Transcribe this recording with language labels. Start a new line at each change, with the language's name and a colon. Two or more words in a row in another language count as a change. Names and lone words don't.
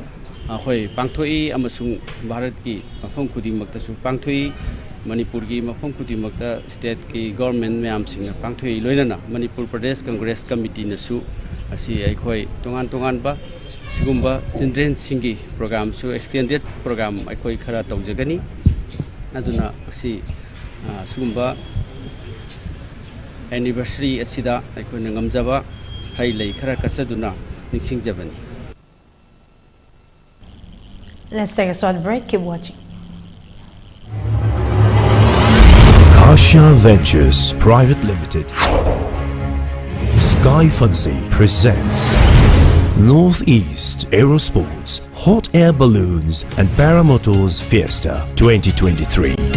Manipuri: asu hoi pangthoi amasung Bharat ki mafam khudimakta su pangthoi Manipur ki mafam khudimakta state ki government mayam singna pangthoi loinana Manipur Pradesh Congress Committee na su asi aikhoi tongan ba sigumba
English: children singi program
Manipuri: su
English: extended program
Manipuri: aikhoi khara tawjagani aduna asi sigumba anniversary asida aikhoi ngamjaba hai lei khara kachaduna ningsingjabani.
English: Let's take a short break. Keep watching. Kasha Ventures Private Limited, Sky Fancy presents Northeast Aerosports Hot Air Balloons and Paramotors Fiesta 2023.